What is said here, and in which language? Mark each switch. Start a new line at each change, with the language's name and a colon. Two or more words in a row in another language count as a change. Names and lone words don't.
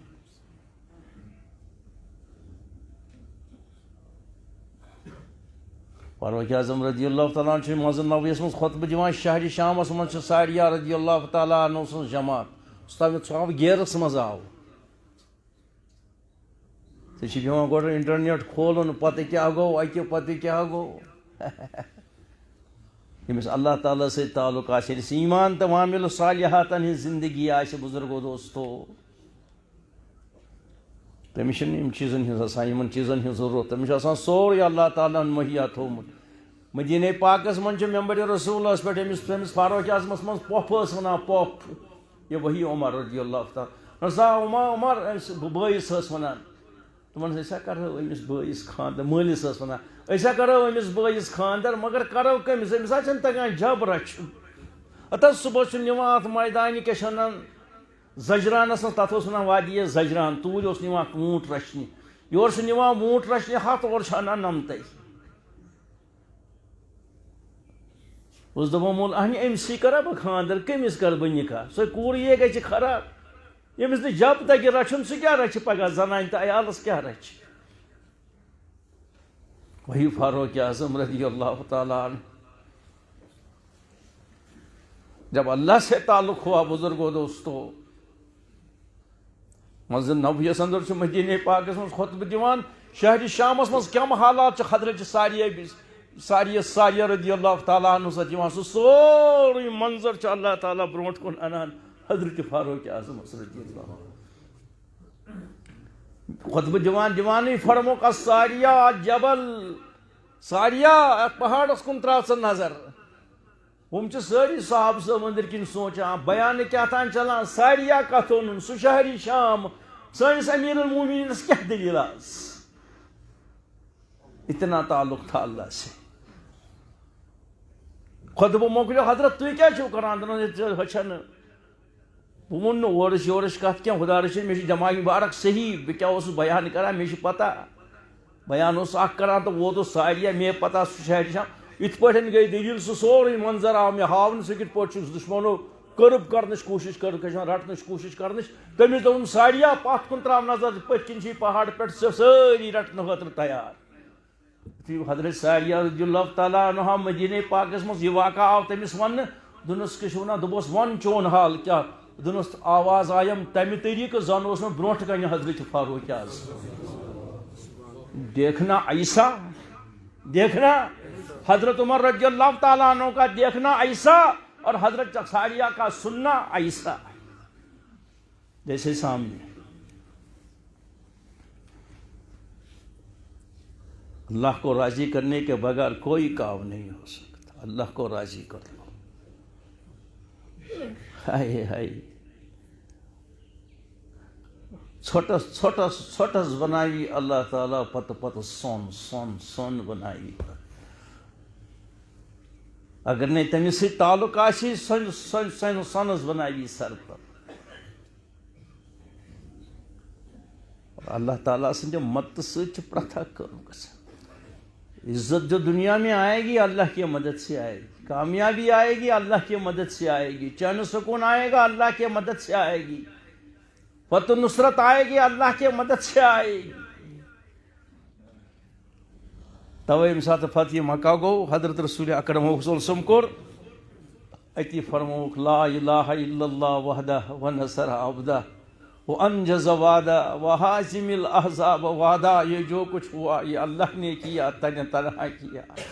Kashmiri: فاروق اعظم
Arabic: رضی اللہ تعالیٰ عنہ
Kashmiri: چھُ مسجد نبویَس منٛز خۄطبہٕ دِوان شہرِ شامس منٛز چھِ ساریہ
Arabic: رضی اللہ تعالیٰ عنہ
Kashmiri: سٕنٛز جماعت سُہ آو گیرس منٛز آو ژےٚ چھِ پیٚوان گۄڈٕ انٹرنیٹ کھولُن پتہٕ کیٛاہ گوٚو اَکہِ پتہٕ کیٛاہ گوٚو ییٚمِس اللہ تعالیٰ سۭتۍ تعلق آسہِ ییٚلہِ ایٖمان تہٕ وامِل صالحاتن ہٕنٛز زندگی آسہِ بُزرگو دوستو تٔمِس چھِنہٕ یِم چیٖزن ہٕنٛز آسان یِمن چیٖزن ہٕنٛز ضروٗرت تٔمِس چھُ آسان سورُے اللہ تعالیٰ ہن مہیا تھوٚومُت مدینہ پاکس من ممبر رسول پہ امس فاروق اعظمس من پوپ ونان پوپ یہ وہی عمر رضی اللہ تعالیٰ رضا عمر بٲیس ونان تمن أسا کرو أمس بٲیس خاندر مٲلس ونان أسا کرو أمس بٲیس خاندر مگر کرو کٔمس أمس چھنہٕ تگان جب رچھُن اتھ صبح چھ نِوان اتھ مٲدانہِ کیاہ چھِ ونان زجرانس منٛز تتھ اوس ونان وادی زجران توٗرۍ اوس نِوان ووٗنٛٹ رچھنہِ یورٕ چھُ نِوان ووٗنٛٹ رچھنہِ ہتھ اورٕ چھُ انان نمتے اس دپان مول اہنہِ أمسٕے کرا بہٕ خاندر کٔمِس کرٕ بہٕ نکاح سۄ کوٗر یے گژھِ خراب ییٚمِس نہٕ جب تگہِ رچھُن سُہ کیٛاہ رچھِ پگاہ زنانہِ تہٕ عیالس کیٛاہ رچھِ وہی فاروق اعظم
Arabic: رضی اللہ تعالیٰ عنہ
Urdu: جب اللہ سے تعلق ہوا بزرگوں دوستو
Kashmiri: مسجد نبویس اندر مدینہ پاکس من خطبہ دیوان شہر شامس من کم حالات حضرت ساریہ
Arabic: رضی اللہ تعالیٰ عنہ
Kashmiri: سۭتۍ یِوان سُہ سورُے منظر چھُ اللہ تعالیٰ برونٛٹھ کُن انان حضرت فاروق اعظم رضی اللہ خطبہ دیوانٕے فرموک ساریہ جبل ساریہ پہاڑس کُن تراو ژٕ نظر ہم ساری صحابہ صٲب أنٛدرۍ کِنۍ سونچان بیانہٕ کیٛاہ تام چلان ساریہ کتھ اوٚنُن سُہ شہری شام سٲنِس امیر المومنینس کیٛاہ دلیٖل آس
Urdu: اتنا تعلق تھا اللہ سے
Kashmiri: خطبہ مۄکلیو حضرت تُہۍ کیٛاہ چھِو کران ہچھن بہٕ ووٚن نہٕ اورٕچ یورٕچ کتھ کینٛہہ خدا رٔچھِنۍ مےٚ چھِ دٮ۪ماغ مُبارک صحیح بہٕ کیٛاہ اوسُس بیان کران مےٚ چھِ پتہ بیان اوس اکھ کران تہٕ ووت اوس ساریہ مےٚ پتہ سُہ شہری شام یِتھ پٲٹھۍ گٔے دٔلیٖل سُہ سورُے منظر آو مےٚ ہاونہٕ سُہ کِتھ پٲٹھۍ چھُ دُشمنو کٔرٕب کرنٕچ کوٗشش رٹنٕچ کوٗشش کرنٕچ تٔمِس دوٚپُن ساریہ پتھ کُن تراو نظر پٔتھۍ کِنۍ چھِ پہاڑ پٮ۪ٹھ سٲری رٹنہٕ خٲطرٕ تیار یُتھُے حضرت ساریہ
Arabic: رضی اللہ تعالیٰ عنہ
Kashmiri: مدینہ پاکس منٛز یہِ واقعہ آو تٔمِس وننہٕ دوٚپنس کیٛاہ چھِ ونان دوٚپُس ون چون حال کیٛاہ دوٚپنس آواز آیم تمہِ طریٖقہٕ زن اوس مےٚ برونٛٹھ کنہِ حضرت فاروق اعظم
Urdu: دیکھنا ایسا دیکھنا حضرت عمر رضی اللہ تعالیٰ عنہ کا دیکھنا ایسا اور حضرت ساریہ کا سننا ایسا جیسے سامنے اللہ کو راضی کرنے کے بغیر کوئی کام نہیں ہو سکتا اللہ کو راضی کر لو
Kashmiri: ہائے ہائے چھوٹس بنائی اللہ تعالیٰ پتہ سون بنائی
Urdu: اگر نہیں
Kashmiri: تمس سۭتۍ تعلق آسی سونس بنائی سر پر اللہ تعالیٰ سندِ مدد سۭتۍ چھِ پرٛٮ۪تھ اکھ کٲم گژھان
Urdu: عزت جو دنیا میں آئے گی اللہ کی مدد سے آئے گی کامیابی آئے گی اللہ کی مدد سے آئے گی چین سکون آئے گا اللہ کی مدد سے آئے گی فتح نصرت آئے گی اللہ کی مدد سے آئے گی
Kashmiri: توے ییٚمہِ ساتہٕ فتح مکہ گوٚو حضرت رسول اکرم
Arabic: صلی اللہ علیہ وسلم
Kashmiri: کوٚر اتی فرمووُکھ
Arabic: لا الہ الا اللہ وحدہ ونصر عبدہ وانجز وعدہ وہازم الاحزاب وعدہ
Urdu: یہ جو کچھ ہوا یہ اللہ نے کیا تنہا کیا